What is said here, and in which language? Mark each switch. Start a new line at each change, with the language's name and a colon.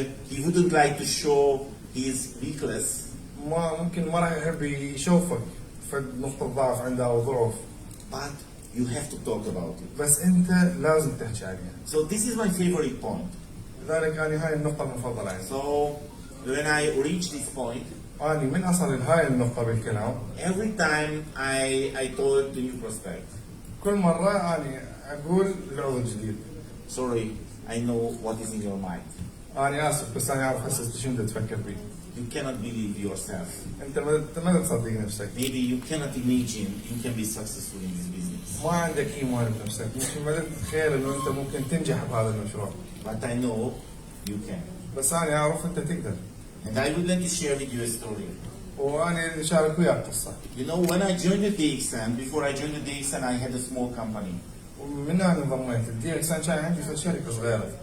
English: He wouldn't like to show his weakness.
Arabic: ما راح يحب يشوفك في نقطة ضعف عنده أو ضعف.
English: But you have to talk about it.
Arabic: بس أنت لازم تحكي عليها.
English: So this is my favorite point.
Arabic: لذلك أنا هاي النقطة المفضلة عندي.
English: So when I reach this point,
Arabic: أنا من أصل لهاي النقطة بالكلام.
English: every time I told the new prospect.
Arabic: كل مرة أنا أقول للعضو الجديد.
English: Sorry, I know what is in your mind.
Arabic: أنا آسف بس أنا أعرف هسه شو أنت تفكر فيه.
English: You cannot believe yourself.
Arabic: أنت ما تصدق نفسك.
English: Maybe you cannot imagine you can be successful in this business.
Arabic: ما عندك إيمان بنفسك. ممكن ما تتخيل إنه أنت ممكن تنجح بهذا المشروع.
English: But I know you can.
Arabic: بس أنا أعرف أنت تقدر.
English: And I would like to share with you a story.
Arabic: وأنا أشارك وياك قصة.
English: You know, when I joined the DXN, before I joined the DXN, I had a small company.
Arabic: ومن هنا انضميت الدي إكس كان عندي في شركة صغيرة.